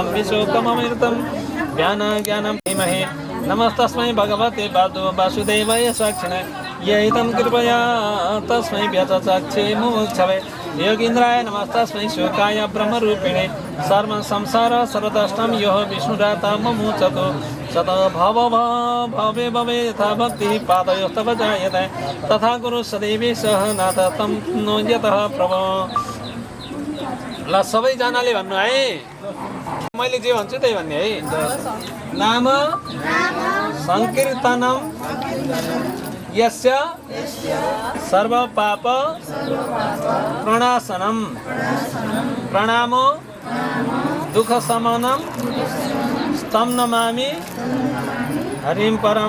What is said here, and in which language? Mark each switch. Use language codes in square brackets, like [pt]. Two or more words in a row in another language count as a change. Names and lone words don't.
[sa] विशोकममृतं ज्ञानं धीमहि नमस्तस्मै भगवते वासुदेवाय साक्षिणे यैतं कृपया तस्मै व्यचचक्षे मुमुक्षवे योगीन्द्राय नमस्तस्मै शोकाय ब्रह्मरूपिणे सर्व संसार सर्वदष्टं यो विष्णुराता मुमुचतो सदा भवे भवे यथा भक्तिः पादयोस्तव जायते तथा गुरु सदैवे सह नाथ तं नो यतः प्रभो। [ne] ल सबैजनाले भन्नु है, मैले जे भन्छु त्यही भन्ने है। [sa] नाम संकीर्तनम यस्य सर्व पाप प्रणाशनम प्रणामो दुख शमनम तं नमामि हरिं परम।